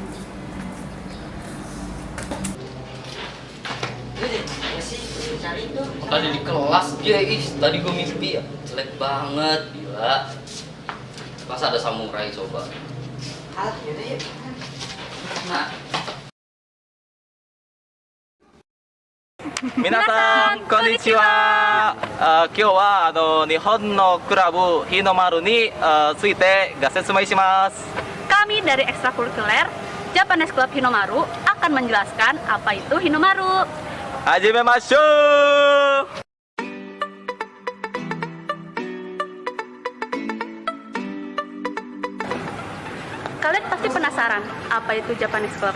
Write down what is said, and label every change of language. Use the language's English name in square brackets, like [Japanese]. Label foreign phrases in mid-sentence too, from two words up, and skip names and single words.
[Indonesian] Tadi di kelas dia, tadi gue mimpi ya, jelek banget, gila. Masa ada samurai coba? Yaudah yuk. Nah. [Japanese] みなさん、こんにちは. 今日は日本のクラブ日の丸についてご説明します。 [Indonesian] Kami dari ekstrakurikuler Japanese Club Hinomaru akan menjelaskan apa itu Hinomaru. Hajimemashou. Kalian pasti penasaran apa itu Japanese Club?